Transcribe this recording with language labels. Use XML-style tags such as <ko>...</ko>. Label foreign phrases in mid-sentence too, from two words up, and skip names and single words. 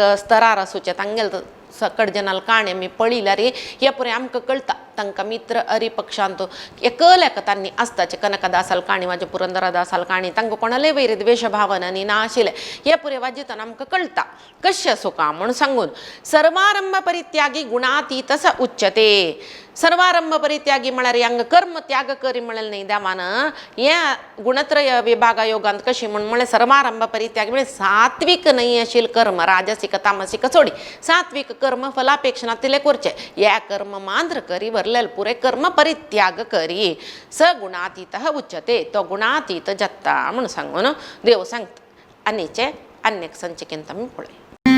<kok>स्तरार आसूचे तांगेल सकड जनाल काणी आमी पळयल्यार हे पुरे आमकां कळटा तांकां मित्र अरी पक्षांत एकल्याक तांणी आसताचे कनकदासाल काणी वाजे पुरंदरदासाल काणी तांकां कोणाले वयर द्वेश भावनांनी ना आशिल्ले हे पुरे वाजितान आमकां कळटा कशें असो का म्हूण सांगून</kok> <sa>सर्वारंभ परित्यागी गुणातीत स उच्यते सर्वारंभ परित्यागी</sa> <kok>म्हळ्यार हांगा कर्म त्याग करी म्हळें न्ही देवान हे गुणत्रय विभागा योगांत कशी म्हूण म्हळें</kok> <sa>सर्वारंभ परित्यागी</sa> <kok>म्हळ्यार सात्विक न्ही आशिल्ले कर्म राजसीक तामसीक सोडी सात्विक कर्म फलापेक्षना तिले करचे हे कर्म मांद्र करी वरलेल पुरे कर्म परित्याग करी</kok> <sa>स गुणातीत उच्यते</sa> <kok>तो गुणातीत जाता म्हूण सांगून देव सांगता आनीचे अन्य संचिकेंत आमी पळय</kok>